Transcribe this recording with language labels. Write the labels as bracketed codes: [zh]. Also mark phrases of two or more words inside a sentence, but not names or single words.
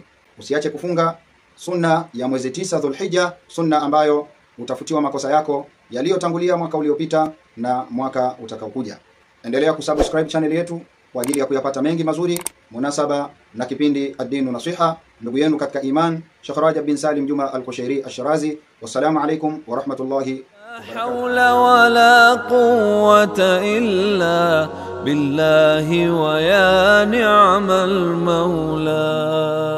[sw] Usiache kufunga sunna ya mwezi 9 Dhulhijja, sunna ambayo utafutiwa makosa yako yaliyotangulia mwaka uliopita na mwaka utakaokuja. Endelea kusubscribe channel yetu kwa ajili ya kuyapata mengi mazuri munasaba na kipindi ad-dinu nasiha. Ndugu yenu katika iman, Sheikh Rajab bin Salim Juma al-Kushairi Ash-Shirazi. [ar] والسلام عليكم ورحمة الله لا حول ولا قوة إلا بالله ويا نعم المولى.